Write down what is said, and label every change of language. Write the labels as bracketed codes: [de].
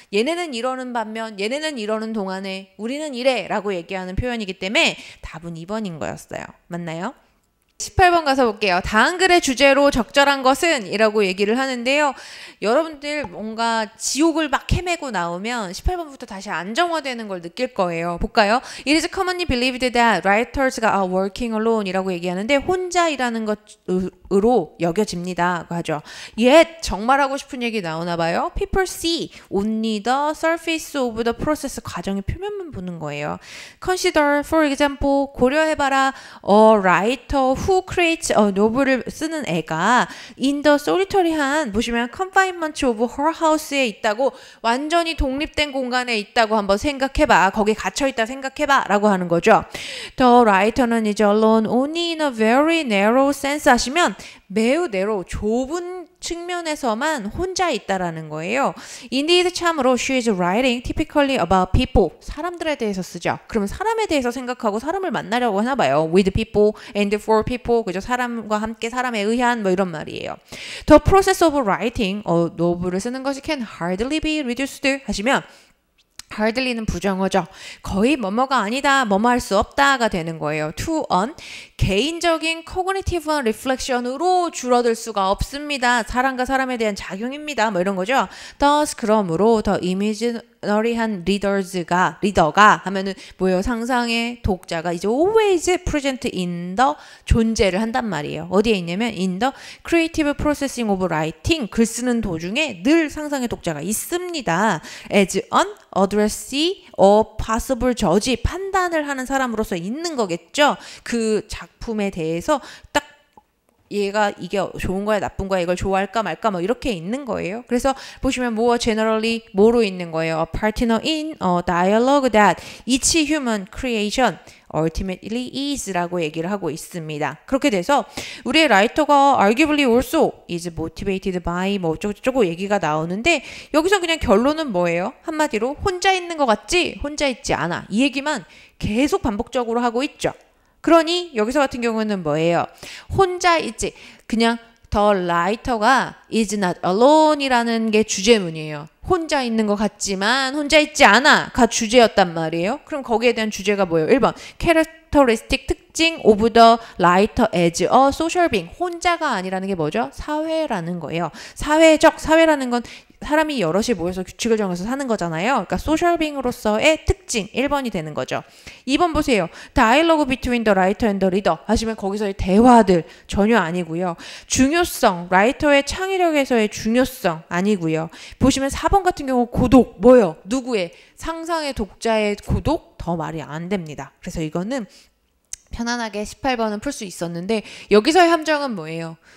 [ko] 얘네는 이러는 반면 얘네는 이러는 동안에 우리는 이래 라고 얘기하는 표현이기 때문에 답은 2번인 거였어요. 맞나요? 18번 가서 볼게요. 다음 글의 주제로 적절한 것은 이라고 얘기를 하는데요. 여러분들 뭔가 지옥을 막 헤매고 나오면 18번부터 다시 안정화되는 걸 느낄 거예요. 볼까요? [en] It is commonly believed that writers가 are working alone [ko] 이라고 얘기하는데 혼자 일하는 것으로 여겨집니다. 하죠. Yet 정말 하고 싶은 얘기 나오나 봐요. [en] People see only the surface of the process [ko] 과정의 표면만 보는 거예요. [en] Consider, for example, [ko] 고려해봐라 [en] a writer who [ko] who creates a novel을 쓰는 애가 in the solitary한 보시면 confinement of her house에 있다고 완전히 독립된 공간에 있다고 한번 생각해봐. 거기 갇혀있다 생각해봐 라고 하는 거죠. The writer는 이제 [en] alone only in a very narrow sense [ko] 하시면 매우 narrow, 좁은 측면에서만 혼자 있다라는 거예요. [en] Indeed, [ko] 참으로 [en] she is writing typically about people. [ko] 사람들에 대해서 쓰죠. 그러면 사람에 대해서 생각하고 사람을 만나려고 하나 봐요. [en] With people and for people. [ko] 그죠? 사람과 함께 사람에 의한 뭐 이런 말이에요. [en] The process of writing, [ko] 노블을 쓰는 것이 [en] can hardly be reduced 하시면 hardly는 부정어죠. [ko] 거의 뭐뭐가 아니다, 뭐뭐 할 수 없다가 되는 거예요. to on 개인적인 cognitive reflection으로 줄어들 수가 없습니다. 사람과 사람에 대한 작용입니다. 뭐 이런 거죠. [en] thus [ko] 그러므로 더 imaginary한 리더가 하면은 뭐예요? 상상의 독자가 이제 always present in the 존재를 한단 말이에요. 어디에 있냐면 [en] in the creative processing of writing [ko] 글 쓰는 도중에 늘 상상의 독자가 있습니다. [en] as an addressee or possible judge [ko] 판단을 하는 사람으로서 있는 거겠죠. 그 작품에 대해서 딱 얘가 이게 좋은 거야 나쁜 거야 이걸 좋아할까 말까 뭐 이렇게 있는 거예요. 그래서 보시면 more generally 뭐로 있는 거예요. [en] A partner in a dialogue that each human creation ultimately is [ko] 라고 얘기를 하고 있습니다. 그렇게 돼서 우리의 라이터가 [en] arguably also is motivated by [ko] 뭐 어쩌고저쩌고 얘기가 나오는데 여기서 그냥 결론은 뭐예요? 한마디로 혼자 있는 것 같지? 혼자 있지 않아. 이 얘기만 계속 반복적으로 하고 있죠. 그러니 여기서 같은 경우는 뭐예요? 혼자 있지. 그냥 the writer가 is not alone이라는 게 주제문이에요. 혼자 있는 것 같지만 혼자 있지 않아가 주제였단 말이에요. 그럼 거기에 대한 주제가 뭐예요? [en] 1번 characteristic 특징 of the writer as a social being. [ko] 혼자가 아니라는 게 뭐죠? 사회라는 거예요. 사회라는 건 사람이 여럿이 모여서 규칙을 정해서 사는 거잖아요. 그러니까 소셜 빙으로서의 특징 1번이 되는 거죠. 2번 보세요. Dialogue between the writer and the reader 하시면 거기서의 대화들 전혀 아니고요. 중요성, 라이터의 창의력에서의 중요성 아니고요. 보시면 4번 같은 경우 고독 뭐요? 누구의? 상상의 독자의 고독? 더 말이 안 됩니다. 그래서 이거는 편안하게 18번은 풀 수 있었는데 여기서의 함정은 뭐예요?